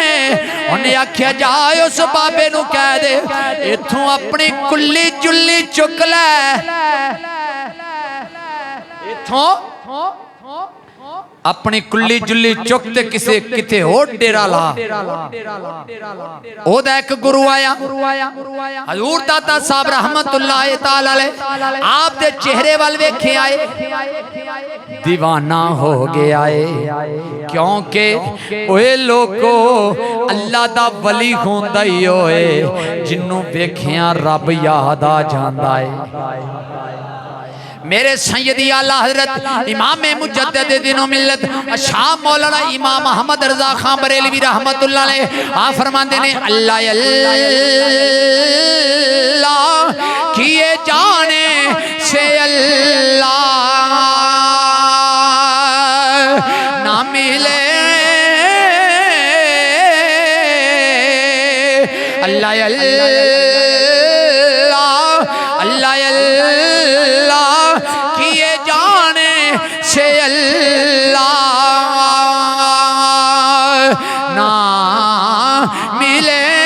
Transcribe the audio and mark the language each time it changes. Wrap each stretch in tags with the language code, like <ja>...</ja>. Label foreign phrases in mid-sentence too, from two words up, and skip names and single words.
<pa>اونہاں آکھیا جا اس بابے نوں کہہ دے ایتھوں اپنی کُلّی جُلّی چُک لے، ایتھوں اپنی کُلّی جُلّی چُک تے کسے کتھے ہور ڈیرا لا. اوہدا اک گرو آیا، حضور داتا صاحب</pa> <ar>رحمة الله تعالى عليه</ar> <pa>آپ دے چہرے ول ویکھے آئے، دیوانہ ہو گیا ہے. کیونکہ اوئے لوگو اللہ دا ولی ہوندا ہی ہوئے جنہوں ویکھیا رب یاد آ جاندا ہے. میرے سیدی اعلیٰ حضرت امام مجدد دینو ملت شاہ مولانا امام احمد رضا خان بریلوی</pa> <ar>رحمة الله عليه</ar> <pa>آ فرماتے نے اللہ</pa> <ur>اللہ کیے جانے سے اللہ نہ ملے، اللہ اللہ سے اللہ نہ ملے.</ur>